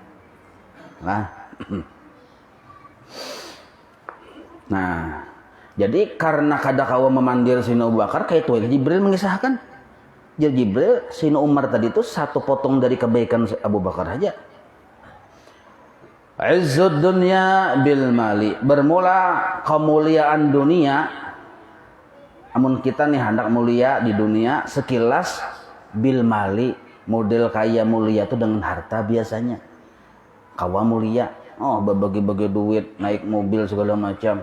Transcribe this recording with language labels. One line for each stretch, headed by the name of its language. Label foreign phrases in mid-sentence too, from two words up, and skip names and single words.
Banjar: Nah, jadi karena kadakawa memandir Sayyidina Abu Bakar kayak itu Jibril mengisahkan.
Indonesian: Jadi Jibril Sayyidina Umar tadi itu satu potong dari kebaikan Abu Bakar aja.
Arabic: عز الدنيا بالمال,
Indonesian: bermula kemuliaan dunia.
Banjar: Amun kita nih hendak mulia di dunia sekilas bil mali, model kaya mulia itu dengan harta biasanya. Kawa mulia, bagi-bagi duit, naik mobil segala macam.